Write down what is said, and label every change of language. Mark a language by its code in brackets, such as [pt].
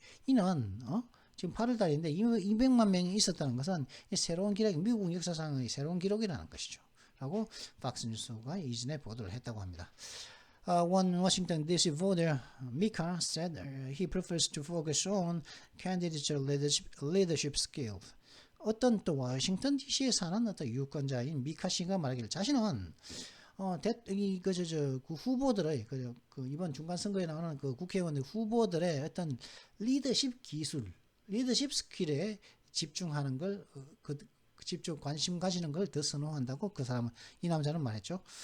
[ko] 이는 지금 8월 달인데 200만 명이 있었다는 것은 새로운 기록, 미국 역사상의 새로운 기록이라는 것이죠. 라고 팍스뉴스가 이전에 보도를 했다고 합니다. [en] One Washington D.C. voter, Mika, said he prefers to focus on candidature leadership skills. [ko] 어떤 또 워싱턴 DC에 사는 어떤 유권자인 미카 씨가 말하기를 자신은 그 후보들의 이번 중간 선거에 나오는 그 국회의원 후보들의 어떤 리더십 스킬에 집중하는 걸 관심 가지는 걸 더 선호한다고 이 남자는 말했죠.